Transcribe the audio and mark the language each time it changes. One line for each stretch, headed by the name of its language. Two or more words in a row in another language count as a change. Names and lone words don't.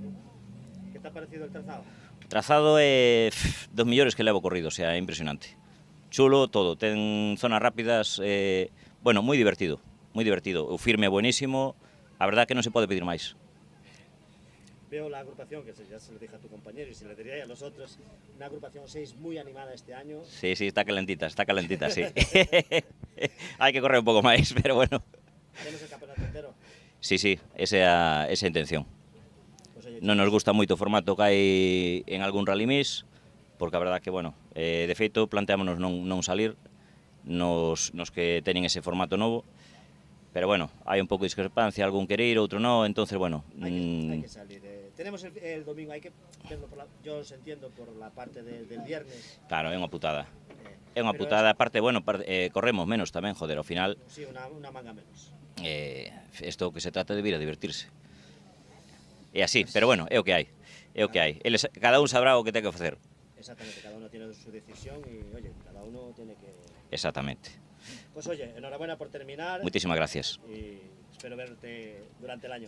Spanish: Que te ha parecido el trazado?
Galician: O trazado é dos millores que levo corrido,
Spanish: o sea,
Galician: é impresionante. Chulo todo, ten zonas rápidas, bueno, moi divertido, o firme é buenísimo, a verdad que non se pode pedir máis.
Spanish: Veo la agrupación, que ya se lo dije a tu compañero y se lo diría a los otros, una agrupación 6 muy animada este año. Sí, está calentita, sí.
Galician: Hai que correr un pouco máis, pero bueno.
Spanish: ¿Haremos el campeonato entero?
Galician: Sí, esa é a intención. Non nos gusta moito o formato que hai en algún Rally Mix, porque a verdad que, bueno, de feito, planteámonos non salir nos que teñen ese formato novo, pero bueno, hai un pouco de discrepancia, algún quere ir, outro non, entonces, bueno... Hai que salir.
Spanish: Tenemos el domingo,
Galician: hai que
Spanish: verlo, yo os entiendo, por la parte del viernes. Claro,
Galician: é unha putada. É unha putada, aparte, bueno, corremos menos tamén, joder, ao final...
Spanish: Sí, una manga menos.
Galician: Isto que se trata de vir a divertirse. É así, pero bueno, é o que hai. Eles, cada un sabrá o que ten que facer.
Spanish: Exactamente, cada uno tiene su decisión y, oye, cada uno tiene que... Exactamente. Pues oye, enhorabuena por terminar. Muchísimas gracias. Y espero verte durante el año.